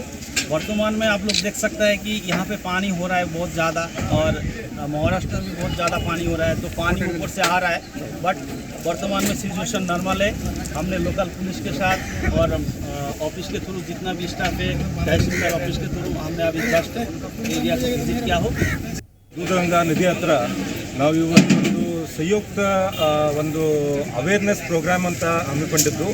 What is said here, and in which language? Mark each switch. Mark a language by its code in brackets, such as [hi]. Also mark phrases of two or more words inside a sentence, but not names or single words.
[hi] वर्तमान में आप लोग देख सकते हैं कि यहाँ पे पानी हो रहा है बहुत ज़्यादा, और महाराष्ट्र में बहुत ज़्यादा पानी हो रहा है, तो पानी ऊपर से आ रहा है। बट वर्तमान में [en] situation normal [hi] है। हमने [en] local police [hi] के साथ और ऑफिस के थ्रू जितना भी स्टाफ है, तहसीलदार ऑफिस के थ्रू हमने अभी [en] just area [hi] को विजिट किया हो। [kn] ದೂದ್ಗಂಗಾ ನದಿ ಹತ್ರ ನಾವು ಇವತ್ತೊಂದು ಸಂಯುಕ್ತ ಒಂದು [en] awareness program [kn] ಅಂತ ಹಮ್ಮಿಕೊಂಡಿದ್ದು.